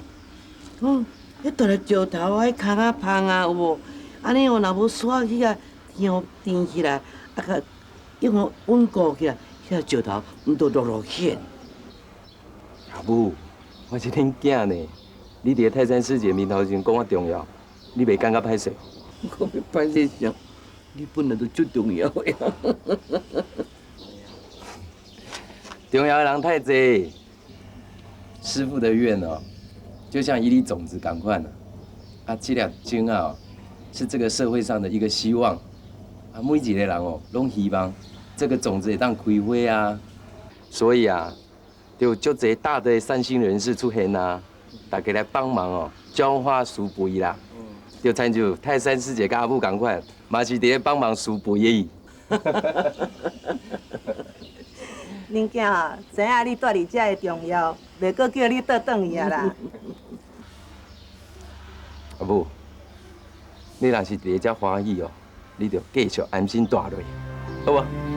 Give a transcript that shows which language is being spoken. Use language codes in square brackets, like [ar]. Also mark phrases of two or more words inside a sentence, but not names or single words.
[nan] 迄大个石头啊，迄空啊芳啊，有无？安尼哦，若无沙去啊，天互甜起来，啊个用互稳固起来，迄个石头毋着落险。阿母，我是恁囝呢，你伫泰山师姐面头前讲我重要，你袂感觉歹势？我要歹势啥？你本来就最重要的呀。重要的人太多，师父的愿哦，就像一粒种子共款啊，这粒种啊，是这个社会上的一个希望啊，每一个人哦，拢希望这个种子会当开花啊，所以啊，就足侪大的善心人士出现啊，大家来帮忙哦，浇花施肥啦，就亲像泰山师姐甲阿母共款，嘛是伫咧帮忙施肥的。恁囝啊，知影你住伫遮的重要，袂阁叫你倒转去啊啦。阿母，你若是伫咧遮欢喜哦，你着继续安心住落，好无？